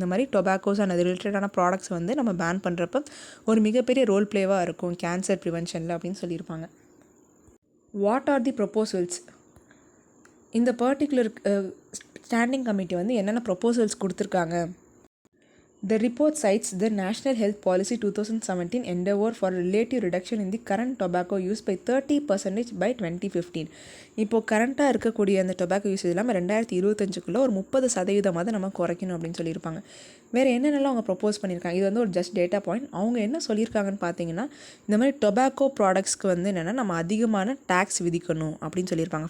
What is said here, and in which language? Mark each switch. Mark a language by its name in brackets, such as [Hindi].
[Tamil] இந்த மாதிரி டொபாக்கோஸ் அண்ட் அது ரிலேட்டடான ப்ராடக்ட்ஸ் வந்து நம்ம பேன் பண்ணுறப்ப ஒரு மிகப்பெரிய ரோல் ப்ளேவாக இருக்கும் கேன்சர் ப்ரிவென்ஷனில் அப்படின்னு சொல்லியிருப்பாங்க. [English] What are the proposals? [Tamil] இந்த பர்டிகுலர் ஸ்டாண்டிங் கமிட்டி வந்து என்னென்ன ப்ரொபோசல்ஸ் கொடுத்துருக்காங்க. [English] The report cites the National Health Policy 2017 endeavor for a relative reduction in the current tobacco use by 30% by 2015. [Tamil] இப்போது கரண்ட்டாக இருக்கக்கூடிய அந்த டொபாக்கோ யூசேஜ் இல்லாமல் 2025 ஒரு 30% நம்ம குறைக்கணும் அப்படின்னு சொல்லியிருப்பாங்க. வேறு என்னென்னலாம் அவங்க ப்ரொப்போஸ் பண்ணியிருக்காங்க, இது வந்து ஒரு ஜஸ்ட் டேட்டா பாயிண்ட். அவங்க என்ன சொல்லியிருக்காங்கன்னு பார்த்தீங்கன்னா, இந்த மாதிரி டொபாக்கோ ப்ராடக்ட்ஸ்க்கு வந்து என்னென்னா நம்ம அதிகமான டேக்ஸ் விதிக்கணும் அப்படின்னு சொல்லியிருப்பாங்க.